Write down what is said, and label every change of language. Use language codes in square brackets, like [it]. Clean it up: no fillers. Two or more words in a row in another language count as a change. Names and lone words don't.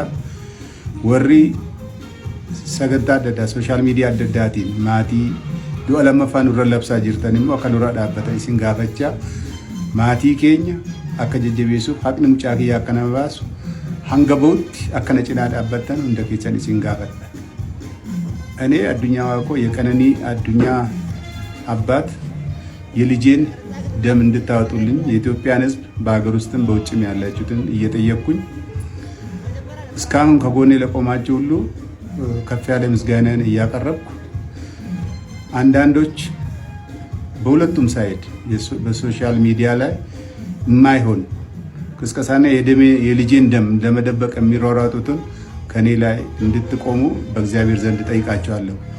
[om] Warri sagantaa adda addaa sooshaal miidiyaa adda addaatiin maatii du'a lammaffaa nurra labsaa jirtan immoo akka nurra dhaabbatan isin gaafachaa maatii keenya akka jajjabeessuuf haqni mucaa kiyyaa akka nama baasu hanga bahutti akkana cinaa dhaabbatan hunda keessan isin gaafadha. [am] እኔ አዱኛ ዋቆ የቀነኒ አዱኛ አባት የልጄን ደም እንድታወጡልኝ የኢትዮጵያን ሕዝብ በአገር ውስጥም በውጭም ያላችሁትን እየጠየቅኩኝ እስካሁን ከጎኔ ለቆማችሁ ሁሉ ከፍ ያለ ምስጋናን እያቀረብኩ አንዳንዶች በሁለቱም ሳይድ በሶሻል ሚዲያ ላይ የማይሆን ቅስቀሳና የልጄን ደም ለመደበቅ የሚሯሯጡትን ከኔ ላይ እንድትቆሙ በእግዚአብሔር ዘንድ ጠይቃቸዋለሁ።